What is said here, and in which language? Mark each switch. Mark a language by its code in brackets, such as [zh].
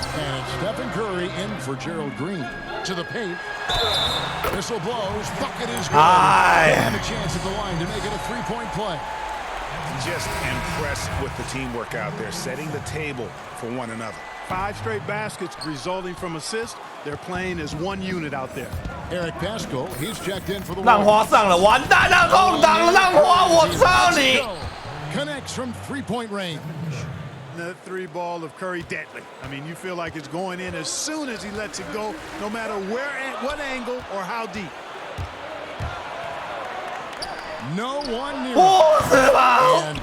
[en] And Stephen Curry in for Gerald Green. To the paint. Whistle blows. Bucket is good. And a chance at the line to make it a three-point play. Just impressed with the teamwork out there, setting the table for one another. 5 straight baskets resulting from assists. They're playing as one unit out there. Eric Pascal, he's checked in for the [zh] 浪花上了，完蛋了，空档了，浪花，我操你！ [en] Connects from three-point range. The 3 ball of Curry deadly. I mean, you feel like it's going in as soon as he lets it go, no matter where, what angle, or how deep. No one near. And